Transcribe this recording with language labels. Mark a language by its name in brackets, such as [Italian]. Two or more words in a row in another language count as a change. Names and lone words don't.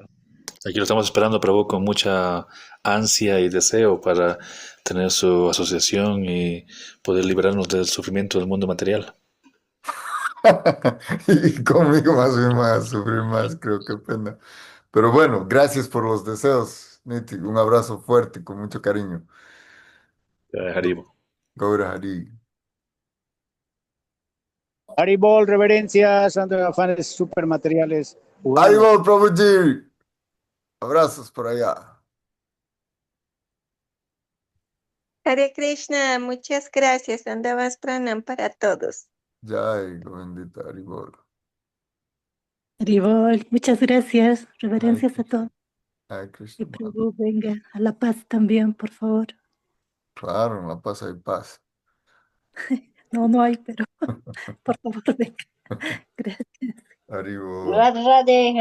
[Spanish] Aquí lo estamos esperando, Prabhu, con mucha ansia y deseo para tener su asociación y poder liberarnos del sufrimiento del mundo material. Y conmigo más bien van a sufrir más, creo que pena. Pero bueno, gracias por los deseos, Niti. Un abrazo fuerte, con mucho cariño. Haribo. Gaura Hari. Haribol, reverencias, ando afanes supermateriales jugando. Haribol, Prabhuji. Abrazos por allá. Hare Krishna, muchas gracias. Andavas pranam para todos. Jai, bendita Haribol. Haribol, muchas gracias. Reverencias a todos. Hare Y Krishna. Prabhu, venga a la paz también, por favor. Claro, en La Paz hay paz. No, no hay, pero por favor, venga. Gracias. Haribol. Radhe Radhe, Haribol.